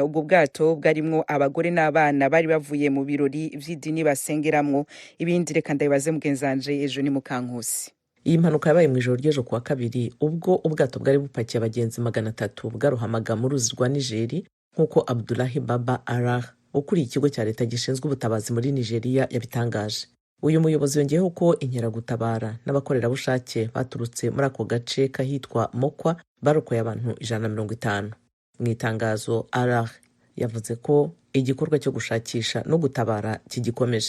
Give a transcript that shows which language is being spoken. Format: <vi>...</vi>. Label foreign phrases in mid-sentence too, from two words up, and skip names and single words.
<rn>Ubwo bwato bwarimwo abagore n'abana bari bavuye mu birori vy'idini basengeramwo. Ibindi reka ndabibaze mugenzanje ejo ni Mukankusi.</rn> <rw>Iyi mpanuka yabaye mu ijoro ry'ejo kwa kabiri ubwo ubwato bwari bupakiye abagenzi 300 bwarohamaga mu ruzi rwa Nigeri nk'uko Abdullahi Baba Arah ukuriye ikigo cya leta gishinzwe ubutabazi muri Nigeria yabitangaje. Uyu muyobozi yongeyeho ko inkeragutabara n'abakorerabushake baturutse muri ako gace kahitwa Mokwa barokoye abantu 150. Mu itangazo Arah yavuze ko igikorwa cyo gushakisha no gutabara kigikomeje.</rw>